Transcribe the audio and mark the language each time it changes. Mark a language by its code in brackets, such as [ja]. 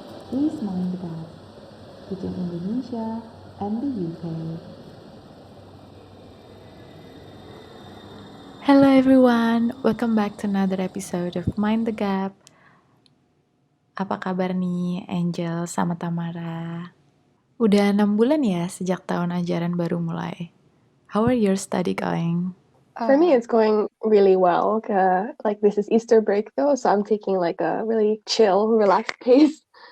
[en] Please mind the gap between Indonesia and the UK. Hello everyone, welcome back to another episode of Mind the Gap. [id] Apa kabar nih Angel sama Tamara? Udah 6 bulan ya sejak tahun ajaran baru mulai. [en] How are your study going? For me, it's going really well. Like this is Easter break though, so I'm taking like a really chill, relaxed pace.